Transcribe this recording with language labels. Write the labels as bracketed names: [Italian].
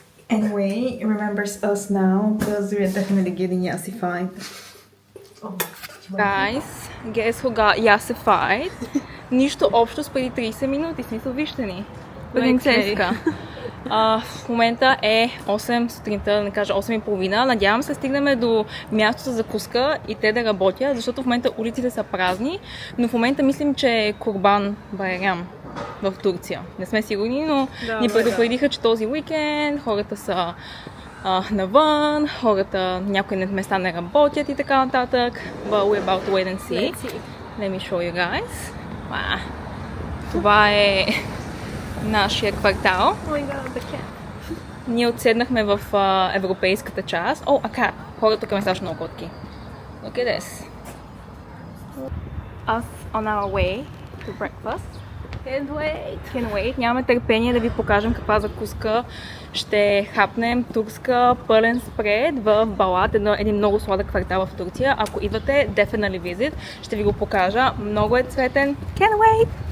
[English] Anyway, remembers us now because we are definitely getting yassified. Guys, guess who got yassified? [Bulgarian] Нищо общо с преди 30 минути. Смисъл, вижте ни. Принцеска. В момента е 8 сутринта, да не кажа 8:30. Надявам се стигнем до мястото за закуска и те да работят, защото в момента улиците са празни, но в момента мислим, че е Курбан Байрам в Турция. Не сме сигурни, но ни предупредиха, че този уикенд хората са навън, хората някои места не работят и така нататък. [English] But we're about to wait and see. Let me show you guys. Wow. [Bulgarian] Това е нашия квартал. Ние отседнахме в европейската част. Хората тук ме страшно много котки. [English] Look at this. Us on our way to breakfast. Can't wait. [Bulgarian] Нямаме търпение да ви покажем каква закуска ще хапнем. Турска пълен спред в Балат, един много сладък квартал в Турция. Ако идвате, [English] definitely visit. [Bulgarian] Ще ви го покажа. Много е цветен. [English] Can't wait!